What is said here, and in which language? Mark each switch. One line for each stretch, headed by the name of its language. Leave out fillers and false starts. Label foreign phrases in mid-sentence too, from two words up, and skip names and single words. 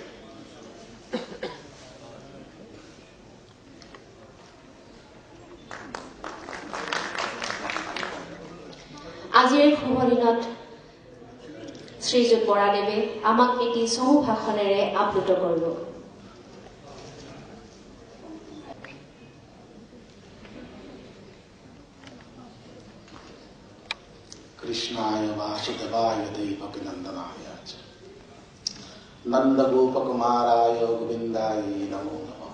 Assamese: আজিৰ শুভ দিনত শ্ৰীযুত বৰাদেৱে আমাক এটি চমু ভাষণেৰে আপ্লুত কৰিব।
Sanskrit: कृष्णाय वासुदेवाय देवकीनंदनाय च नंदगोपकुमाराय गोविंदाय नमो नमः।